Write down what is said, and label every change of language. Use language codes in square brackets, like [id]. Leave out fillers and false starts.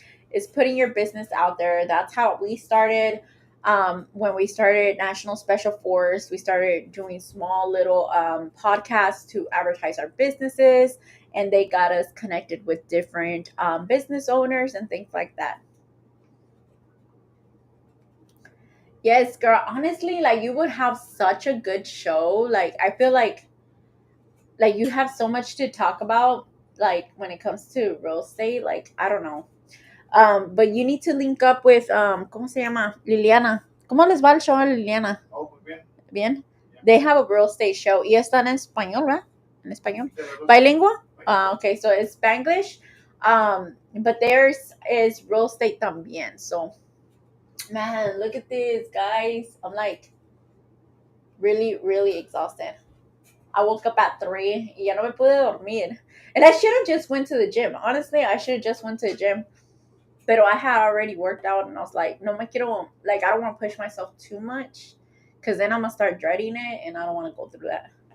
[en] It's putting your business out there. That's how we started. When we started National Special Force, we started doing small little podcasts to advertise our businesses, and they got us connected with different business owners and things like that. Yes, girl. Honestly, like you would have such a good show. Like I feel like you have so much to talk about. Like when it comes to real estate, like I don't know. But you need to link up with [es] ¿cómo se llama? [en] Liliana. [es] ¿Cómo les va el show a Liliana? Oh, muy bien. Bien. [en] They have a real estate show. [es] Y están en español, ¿verdad? En español. Bilingüe? [en] Okay, so it's Spanglish. But theirs is real estate también. So, man, look at this, guys. I'm like really, really exhausted. I woke up at 3 [es] y ya no me pude dormir. [en] And I should have just went to the gym. Honestly, I should have just went to the gym. Pero I had already worked out and I was like, [es] no me quiero, [en] like, I don't want to push myself too much because then I'm going to start dreading it and I don't want to go through that.